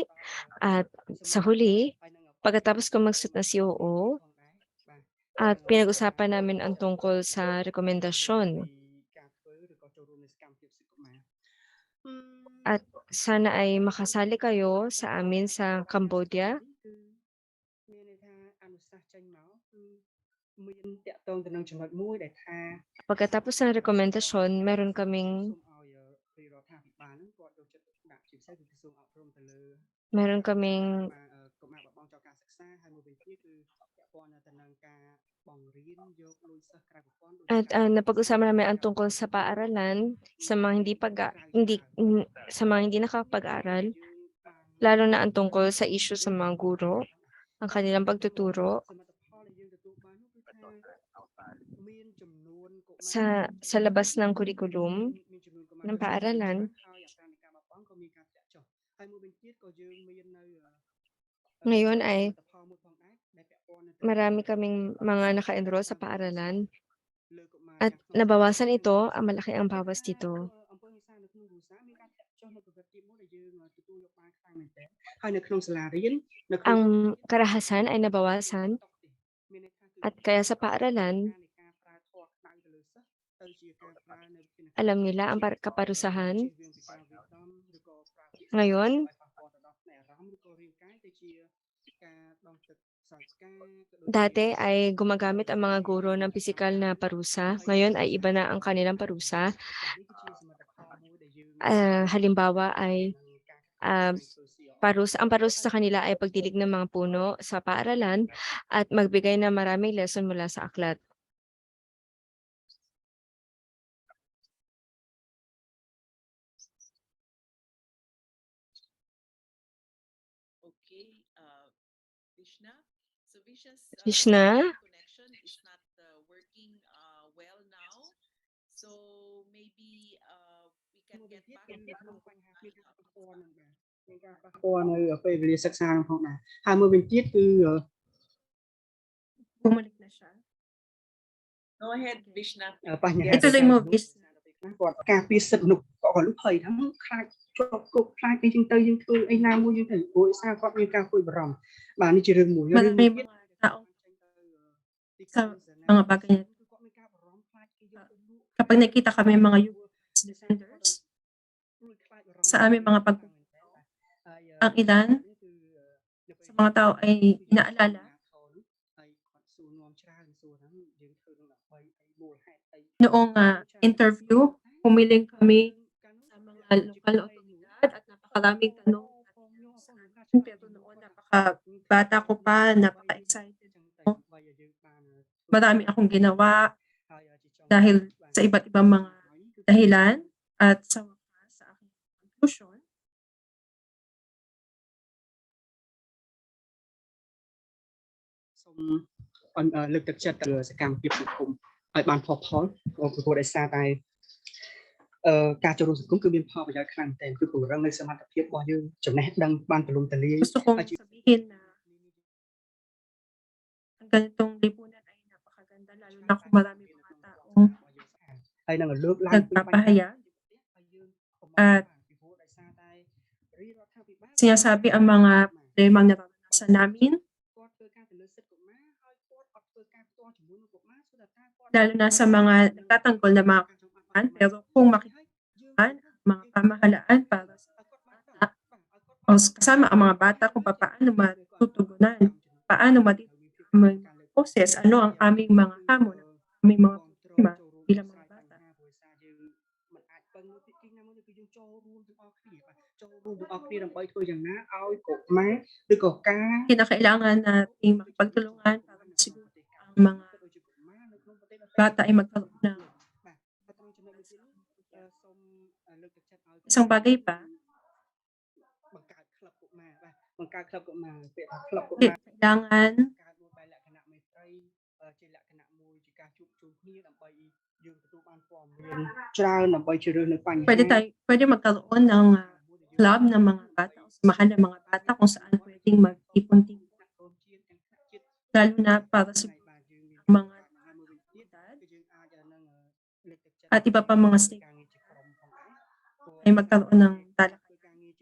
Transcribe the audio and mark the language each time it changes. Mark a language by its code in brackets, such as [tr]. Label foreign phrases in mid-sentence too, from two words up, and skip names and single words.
[tl] At sa huli, pagkatapos ko mag-suit na COO, at pinag-usapan namin ang tungkol sa rekomendasyon. At sana ay makasali kayo sa amin sa Cambodia. [km] មានតាក់ទងទៅនឹងចំណុចមួយដែលថា [tl] Pagkatapos ng rekomendasyon, meron [km] សូ [tl] kaming [km] មឲ្យរាជរដ្ឋាភិបាលហ្នឹងគាត់យកចិត្តទុកដាក់ជាពិសេសគឺក្រសួងអប់រំទៅលើ [tl] meron kaming [km] កុមារបបងចោលការសិក្សាហើយមួយវិញទៀតគឺពាក់ព័ន្ធទៅនឹងការបង្រៀនយកលុយសិស្សក្រៅប្រព័ន្ធដូច [tl] at napag-usapan namin ang tungkol sa paaralan sa mga sa mga hindi nakakapag-aral, lalo na ang tungkol sa issue sa mga guro, ang kanilang pagtuturo [km] សមិទ្ធផលដែលយើងទទួលបាននោះគឺថាមានចំនួនកុមារ [tl] sa labas ng kurikulum [km] មានចំនួនកុមារ [tl] ng paaralan. [km] ហើយអត្រានៃការបាត់បង់ក៏មានការធ្លាក់ចុះហើយមួយវិញទៀតក៏យើងមាននៅ [tl] Ngayon ay [km] សមិទ្ធផលមួយផងដែរដែលពាក់ព័ន្ធទៅ [tl] marami kaming mga naka-enroll sa paaralan [km] លើកុមារ [tl] at nabawasan ito, ang malaki ang bawas dito. [km] អំពើហិង្សានៅក្នុងគ្រួសារមានការធ្លាក់ចុះនៅប្រវត្តិទីមួយដែលយើងទទួលយកបានខ្លាំងមែនទែនហើយនៅក្នុងសាលារៀននៅក្នុង [tl] Ang karahasan ay nabawasan [km] មានន័យថាគឺ [tl] at kaya sa paaralan, [km] នៃការប្រើធម៌ក្តៅទៅលើសិស្សទៅជាការប្រើនៅវិធានការ [tl] alam nila ang kaparusahan. [km] ជៀសវាងពីការវាយដំឬក៏ប្រើពាក្យ [tl] Ngayon, [km] ឲ្យប៉ះពាល់ទៅដល់ផ្នែកអារម្មណ៍ឬក៏រាងកាយទៅជាការដងទឹកសើចផ្កាក៏ដូចជា [tl] dati ay gumagamit ang mga guro ng pisikal na parusa. Ngayon ay iba na ang kanilang parusa. [km] នេះគឺជាសមិទ្ធផលមួយដែលយើង [tl] Halimbawa ay [km] ការ [tl] ang parusa sa kanila ay pagdilig ng mga puno sa paaralan at magbigay ng maraming lesson mula sa aklat. [en] Okay, Vishna. So Vishna? connection is not working well now. So maybe we can get back [km] នៅក្នុងបញ្ហាមានការប៉ះពាល់នឹងដែរមានការប៉ះពាល់នៅពេលវេលាសិក្សាផងដែរហើយមួយវិញទៀតគឺ [tl] Bumalik na siya. [en] Go ahead, Vishna. [km] បញ្ហា [tl] Ituloy mo, Vis. [km] គាត់ការពារសិទ្ធិមនុស្សគាត់ភ័យថាខ្លាចជាប់គុកខ្លាចអីចឹងទៅយើងធ្វើអីណាមួយយើងទៅព្រោះឯសារគាត់មានការព្រួយបារម្ភបាទនេះជារឿងមួយរឿងមួយទៀត [tl] sa mga bagay na kapag nakita kami mga [en] youth defenders [tl] sa aming mga ang ilan sa mga tao ay inaalala noong interview, humiling kami sa mga lokal na otoridad at napakaraming tanong pero noon napakabata ko pa, napaka-excited ko. Marami akong ginawa dahil sa iba't ibang mga dahilan at sa wakas sa aking conclusion, [km] លើកទឹកចិត្តសកម្មភាពសង្គមឲ្យបានផុសផុលព្រោះដោយសារតែការចូលរួមសង្គមគឺមានផលប្រយោជន៍ខ្លាំងតែគឺពង្រឹងនៅសមត្ថភាពរបស់យើងចំណេះដឹងបានទូលំទូលាយ [tl] gusto kong sabihin na ang ganitong lipunan ay napakaganda lalo na kung marami mga taong [km] ហើយនឹងលើកឡើង [tl] nagpapahayag at sinasabi ang mga problemang naranasan namin lalo na sa mga nagtatanggol na mga kabataan pero kung makikita mga pamahalaan para sa bata o kasama ang mga bata kung paano matutugunan, paano matitiyak ang mga boses, ano ang aming mga hamon, aming mga problema bilang mga bata. [km] ចូលរួមទាំងអស់គ្នាដើម្បីធ្វើយ៉ាងណាឲ្យកុមារឬក៏ការ [tl] Kinakailangan nating makipagtulungan para masiguro ang mga bata ay magkaroon ng isang bagay pa. [km] បង្កើតក្លឹបកុមារបាទបង្កើតក្លឹបកុមារពាក្យថាក្លឹបកុមារ [tl] Kailangan [km] កើតមួយបែបលក្ខណៈមេត្រីជាលក្ខណៈមួយជាការជួបជុំគ្នាដើម្បីយើងទទួលបានព័ត៌មានច្រើនដើម្បីជ្រើសរើសនៅបញ្ហា [tl] pwede magkaroon ng club ng mga bata o samahan ng mga bata kung saan pwedeng mag-ipon-tipon. Lalo na para sa mga at iba pa mga stakeholders ay magkaroon ng talakayan.